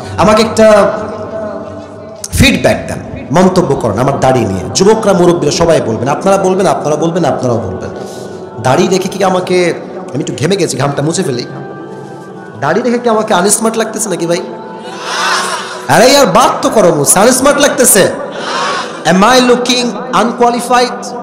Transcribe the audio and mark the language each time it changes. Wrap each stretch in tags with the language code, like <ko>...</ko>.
<bn>আমাকে একটা ফিডব্যাক দেন, মন্তব্য করেন আমার দাড়ি নিয়ে। যুবকরা, মুরব্বীরা সবাই বলবেন, আপনারা বলবেন, আপনারা বলবেন, আপনারাও বলবেন। দাড়ি রেখে কি আমাকে, আমি একটু ঘেমে গেছি, ঘামটা মুছে ফেলি, দাড়ি রেখে কি আমাকে আনস্মার্ট লাগতেছে নাকি ভাই? আরে</bn> <hi>यार बात तो करो, मुझसे</hi> <bn>আনস্মার্ট লাগতেছে?</bn> <en>Am I looking unqualified?</en>